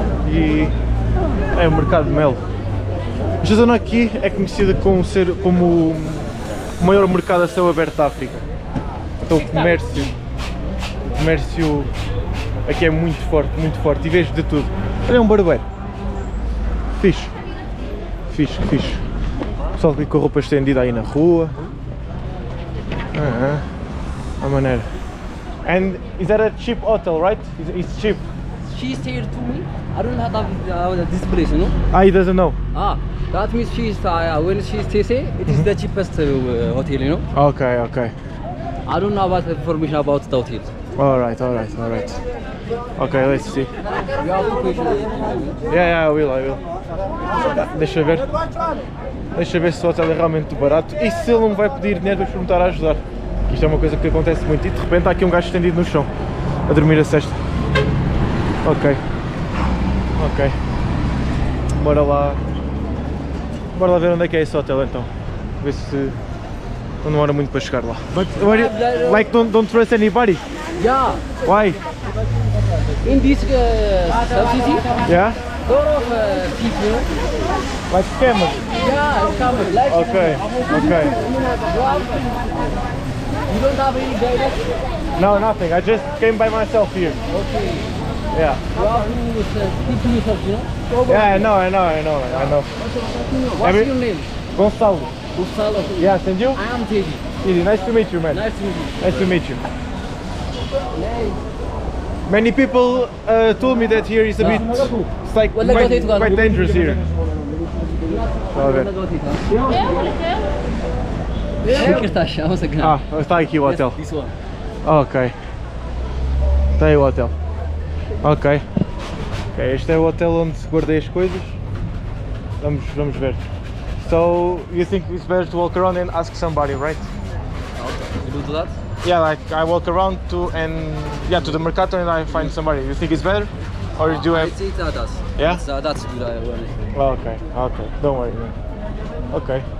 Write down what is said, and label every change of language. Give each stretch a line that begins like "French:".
Portuguese: E é o mercado de Melo. Esta zona aqui é conhecida como o maior mercado a céu aberto da África. Então o comércio aqui é muito forte e vejo de tudo. Olha, um barbeiro. Fixe. O pessoal aqui com a roupa estendida aí na rua. A maneira.
English: And is that a cheap hotel, right? It's cheap. She stayed to me. I don't have this place, you know. He doesn't know. That means when she stays here, it is the cheapest hotel, you know. Okay. I don't know about information about the hotel. Alright. Okay, let's see. You have to pay. Yeah, I will.
Portuguese: Deixa ver se o hotel é realmente barato e se ele não me vai pedir dinheiro para perguntar a ajudar. Isto é uma coisa que acontece muito e de repente há aqui um gajo estendido no chão a dormir a cesta. Ok. Bora lá ver onde é que é esse hotel então. Ver se não demora muito para chegar lá.
English: But like don't trust anybody? Yeah. Why? In this subsidy, Yeah? lot of people. Like scammers? Yeah, scammers. Like Okay. You don't have any guidance? No, nothing. I just came by myself here. Okay. Yeah. You have to speak to yourself, you know? Yeah, I know. What's your name? Gonçalo. Gonçalo. Yeah, and you? I am Teddy. Easy. Nice to meet you, man. Nice to meet you. Nice to meet you. Many people told me that here is a bit, it's like quite dangerous here.
Portuguese: Está aqui o hotel.
English: This one.
Portuguese: Ok. Está aí o hotel. Ok. Este é o hotel onde guardei as coisas. Vamos ver.
English: So, you think it's better to walk around and ask somebody, right? You do that? Yeah, like I walk around to the mercato and I find somebody. You think it's better? Or do you I have... think that's. Yeah? That's good. Okay, don't worry, man. Okay.